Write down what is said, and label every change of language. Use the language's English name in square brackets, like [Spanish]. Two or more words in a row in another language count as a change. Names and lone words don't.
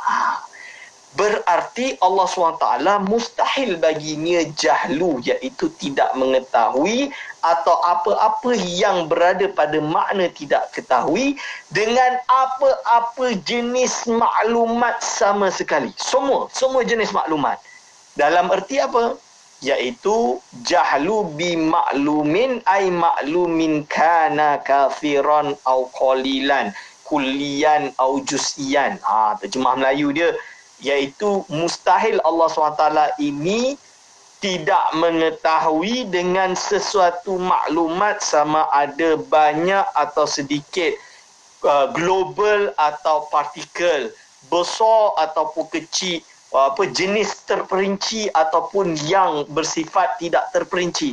[Malay] Berarti Allah SWT mustahil baginya jahlu, iaitu tidak mengetahui atau apa-apa yang berada pada makna tidak ketahui dengan apa-apa jenis maklumat sama sekali. Semua jenis maklumat. Dalam erti apa? [Arabic] Iaitu جهلٌ بِمعلومٍ أيِّ معلومٍ كان كثيرًا أو قليلًا كليًّا أو جزئيًّا. [Malay] Terjemah Melayu dia, iaitu mustahil Allah SWT ini tidak mengetahui dengan sesuatu maklumat sama ada banyak atau sedikit, global atau partikel, besar ataupun kecil, jenis terperinci ataupun yang bersifat tidak terperinci.